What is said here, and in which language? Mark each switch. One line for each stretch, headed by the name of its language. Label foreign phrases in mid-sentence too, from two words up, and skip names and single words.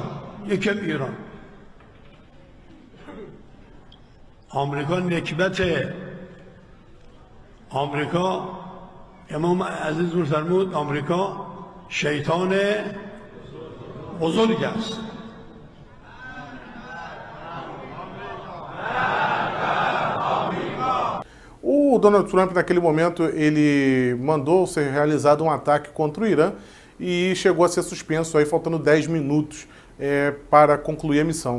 Persian: یکم ایران. آمریکا نکبته. آمریکا امام عزیز فرمود آمریکا شیطان بزرگ است.
Portuguese: O Donald Trump, naquele momento, ele mandou ser realizado um ataque contra o Irã e chegou a ser suspenso aí, faltando 10 minutos para concluir a missão.